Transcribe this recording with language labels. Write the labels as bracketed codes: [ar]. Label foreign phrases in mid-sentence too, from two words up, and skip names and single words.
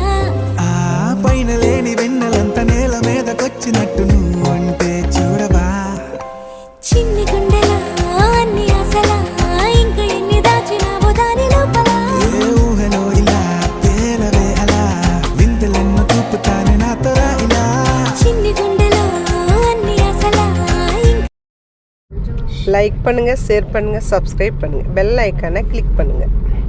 [te] ఆ పైన లేని వెన్నెలంత నేల మీదకొచ్చినట్టు నువ్వుంటే చూడవా చిన్ని గుండెలా అన్ని ఆశలా ఇంకా ఎన్ని దాచినావో దాని లోపల ఏ ఊహలో ఇలా తేలవే అలా వింతలెన్నో చూపుతానే నాతో రా ఇలా చిన్ని గుండెలో అన్ని ఆశలా [ta] லைக் பண்ணுங்க, ஷேர் பண்ணுங்க, சப்ஸ்கிரைப் பண்ணுங்க, [en] bell icon [ta] கிளிக் பண்ணுங்க.